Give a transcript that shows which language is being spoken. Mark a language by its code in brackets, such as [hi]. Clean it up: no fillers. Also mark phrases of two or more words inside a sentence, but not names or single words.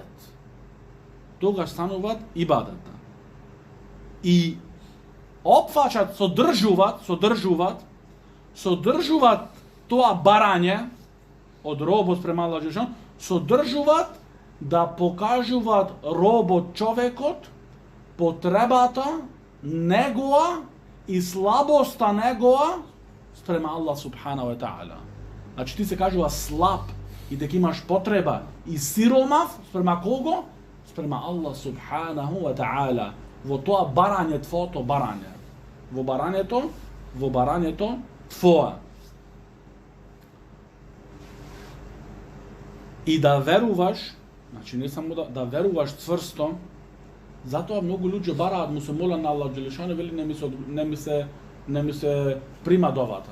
[mk] Тогаш стануваат ибадета. И опфаќат, содржуваат тоа барање од робот спрема Аллах Джелешану, содржуваат да покажуваат робот човекот потребата негова и слабоста негова спрема Аллах [ar] سبحانه وتعالى. [mk] Значи ти се кажува слаб и дека имаш потреба и сиромав спрема кого? Спрема Аллах [ar] سبحانه وتعالى. [mk] Во тоа барање твоето барање. Во барањето твое. И да веруваш, значи не само да веруваш цврсто. Затоа многу луѓе бараат, му се молат на Аллах Джелешану, вели не ми се прима довата.